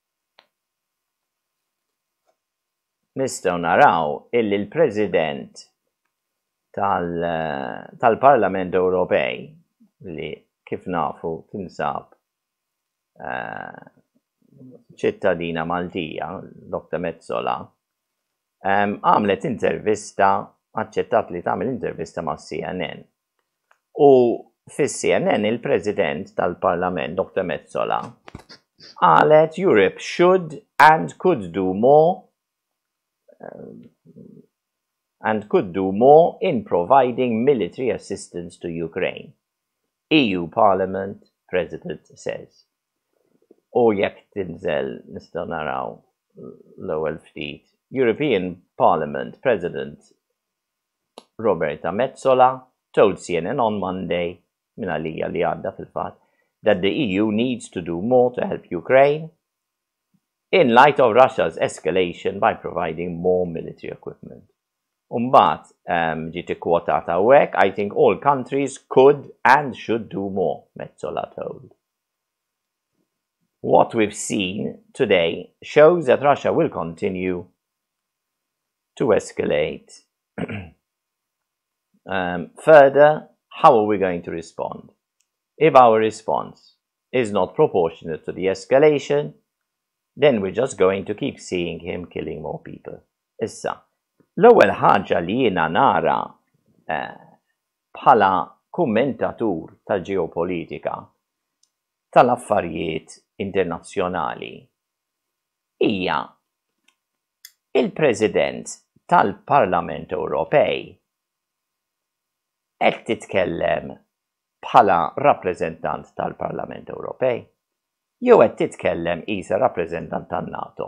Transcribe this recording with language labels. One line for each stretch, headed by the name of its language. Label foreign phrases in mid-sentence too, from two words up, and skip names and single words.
Maltese: Nistgħu naraw illi l-President tal-Parlament Ewropej li kif nafu tinsab ċittadina Maltija, Dr. Metsola, għamlet intervista, aċċettat li tagħmel intervista ma' CNN. U fis-CNN il-President tal-Parlament, Dr.
English: Metsola, qalet Europe should and could do more in providing military assistance to Ukraine. EU Parliament President says.
Maltese: U jekk tinżel nistgħu naraw l-ewwel ftit.
English: European Parliament President Roberta Metsola told CNN on Monday,
Maltese: minna li għadda fil-fatt,
English: that the EU needs to do more to help Ukraine in light of Russia's escalation by providing more military equipment.
Maltese: Umbat, ġiet ikkwotata hawnhekk,
English: I think all countries could and should do more, Metsola told. What we've seen today shows that Russia will continue to escalate. Further, how are we going to respond? If our response is not proportionate to the escalation, then we're just going to keep seeing him killing more people.
Maltese: Issa, l-ewwel ħaġa li jiena nara bħala kummentatur tal-ġeopolitika tal-affarijiet internazzjonali hija il-President tal-Parlament Ewropej qed titkellem bħala rappreżentant tal-Parlament Ewropej jew qed titkellem qisha rappreżentant tan-NATO.